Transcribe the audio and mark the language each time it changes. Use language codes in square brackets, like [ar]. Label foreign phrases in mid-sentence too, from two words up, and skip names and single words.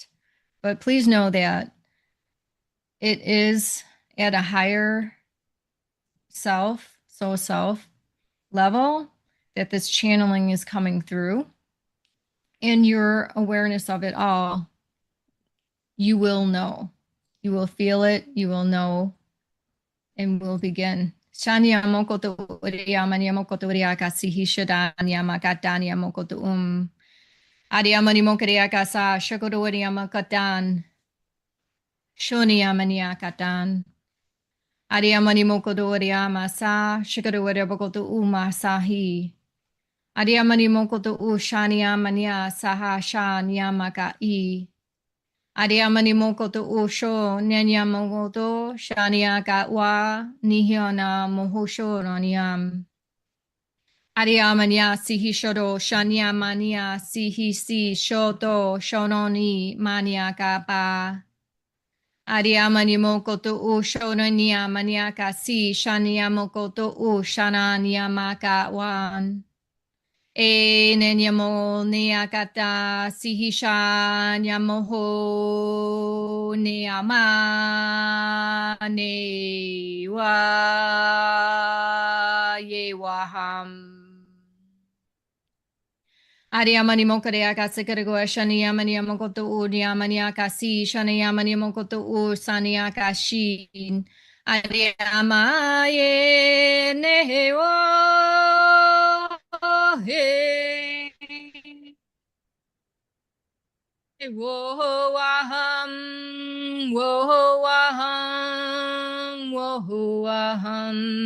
[en] But please know that it is at a higher self, soul self level. that this channeling is coming through, and your awareness of it all, you will know. You will feel it, you will know, and we'll begin. Shania mokoto uria mania mokoto uria kasihi shadanya makatanya mokoto Adiamani mokaria kasa shakoto uria makatan. Shonia mania katan. Adiamani mokoto uria masa shakoto uria bokoto masahi. Adiamani mokoto shania mania saha shania makai. Adiamani mokoto sho nyanya mokoto shania ka wa nihiona mohosho roniam. Adiamania sihi shodo shania mania sihi si shoto shononi mania ka pa. Adiamani mokoto shononia mania ka si shania mokoto shanania maka wan. E nenyamo neakata sihisha nyamoho neama ne wa ye waham. Ariamani mokareaka sekarego shaniamani mokoto uriamaniaka si shaniamani mokoto saniaka shin. Ariamaye neho he. Whoa, aham, whoa, aham, whoa, aham.